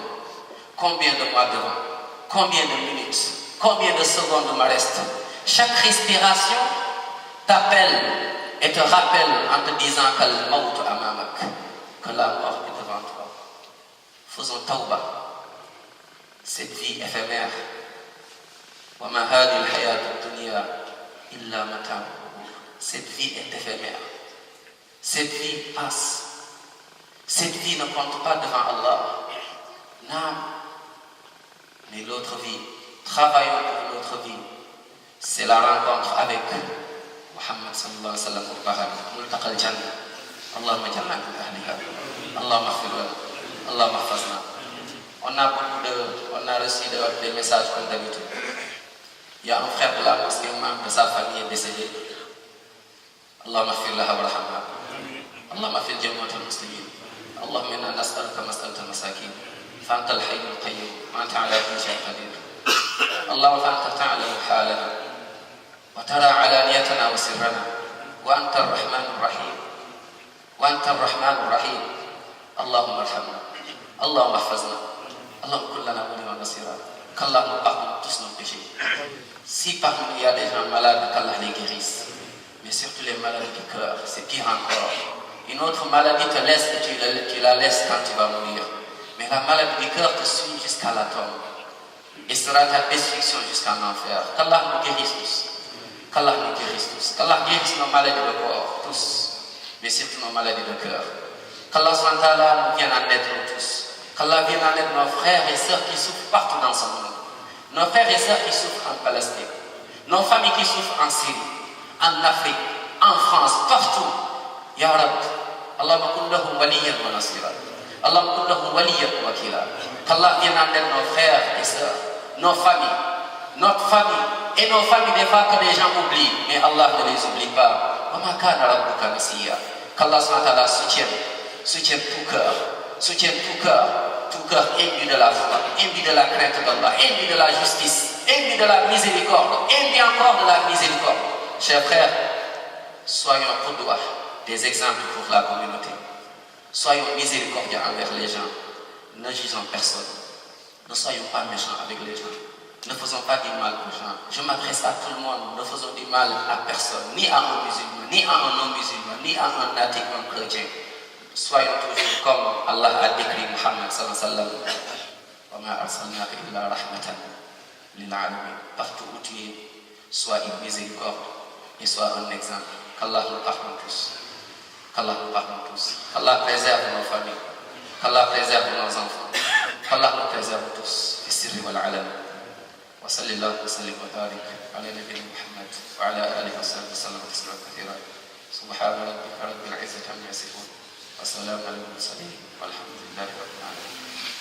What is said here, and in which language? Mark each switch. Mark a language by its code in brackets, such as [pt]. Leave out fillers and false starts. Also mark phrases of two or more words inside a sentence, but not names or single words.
[fr] Combien de mois devant. Combien de minutes. Combien de secondes me reste. Chaque respiration t'appelle et te rappelle en te disant que le [ar] موت أمامك, [fr] que la mort est devant toi. Faisons tawbah. Cette vie éphémère. [ar] وَمَا هَذِهِ الْحَيَاةُ الدُّنْيَا إِلَّا مَتَاعُ الْغُرُورِ. [fr] Cette vie est éphémère. Cette vie passe. Cette vie ne compte pas devant Allah. Non. Mais l'autre vie, travaillons pour l'autre vie. C'est la rencontre avec Muhammad [ar] صلى الله عليه وسلم [fr] au paradis. [ar] ملتقى الجنة. اللهم اجعلنا من أهلها. اللهم اغفر لنا. اللهم احفظنا. [fr] On a reçu des messages comme d'habitude. Il y a un frère de la mosquée, un membre de sa famille est décédé. [ar] اللهم اغفر لها وارحمها. اللهم اغفر لجميع المسلمين. اللهم إنا نسألك مسألة المساكين فأنت الحي القيوم وأنت على كل شيء قدير. اللهم فأنت تعلم حالنا وترى علانيتنا وسرنا وأنت الرحمن الرحيم وأنت الرحمن الرحيم. اللهم ارحمنا، اللهم احفظنا، اللهم كن لنا وليا ونصيرا. [fr] Qu'Allah nous pardonne tous nos péchés. Si parmi nous il y a des gens malades, qu'Allah les guérisse. Mais surtout les maladies du cœur, c'est pire encore. Une autre maladie te laisse et tu la laisses quand tu vas mourir. Mais la maladie du cœur te suit jusqu'à la tombe et sera ta destruction jusqu'en enfer. Qu'Allah nous guérisse tous. Qu'Allah nous guérisse tous. Qu'Allah guérisse nos maladies de corps, tous. Mais surtout nos maladies de cœur. Qu'Allah nous vienne en aide nous tous. Qu'Allah vienne en aide nos frères et sœurs qui souffrent partout dans ce monde. Nos frères et sœurs qui souffrent en Palestine. Nos familles qui souffrent en Syrie, en Afrique, en France, partout. [ar] يا رب، اللهم كن لهم وليا ونصيرا. اللهم كن لهم وليا ووكيلا. [fr] Qu'Allah vienne en aide nos frères et sœurs, nos familles, notre famille et nos familles des fois que les gens oublient, mais Allah ne les oublie pas. [ar] وما كان ربك نسيا. [fr] Qu'Allah soutienne tout cœur imbu de la foi, imbu de la crainte d'Allah, imbu de la justice, imbu de la miséricorde, imbu encore de la miséricorde. Chers frères, soyons qudwa, des exemples pour la communauté. Soyons miséricordieux envers les gens. Ne jugeons personne. Ne soyons pas méchants avec les gens. Ne faisons pas du mal aux gens. Je m'adresse à tout le monde. Ne faisons du mal à personne, ni à un musulman, ni à un non-musulman, ni à un athée ou un chrétien. Soyons toujours comme Allah a décrit Muhammad [ar] صلى الله عليه وسلم. وما أرسلناك إلا رحمة للعالمين. [fr] Partout où tu es, sois une miséricorde et sois un exemple. Qu'Allah nous pardonne tous. Qu'Allah nous pardonne tous. Qu'Allah préserve nos familles. Qu'Allah préserve nos enfants. Qu'Allah nous préserve tous. [ar] في السر والعلن. وصلى الله وسلم وبارك على نبينا محمد وعلى آله وصحبه وسلم تسليما كثيرا. سبحان ربك رب العزة عما يصفون. وسلام على المرسلين والحمد لله رب العالمين.